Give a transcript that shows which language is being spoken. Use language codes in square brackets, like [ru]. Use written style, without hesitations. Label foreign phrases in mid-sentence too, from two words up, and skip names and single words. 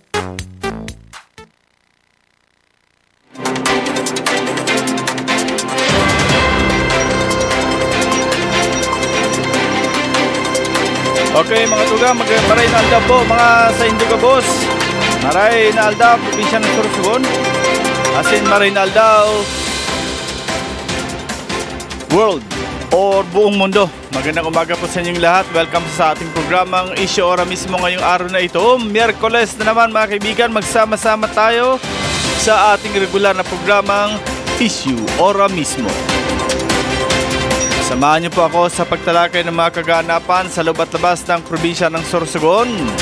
[bik] Okay mga tugang, maray na aldaw po mga sa Indigo Boss. Maray na aldaw, probinsya ng Sorsogon. Asin maray na aldaw, [en] world or [tl] buong mundo. Magandang umaga po sa inyong lahat. Welcome sa ating programang Issue Ora mismo ngayong araw na ito. Miyerkules na naman mga kaibigan, magsama-sama tayo sa ating regular na programang Issue Ora mismo. Samahan niyo po ako sa pagtalakay ng mga kaganapan sa loob at labas ng probinsya ng Sorsogon.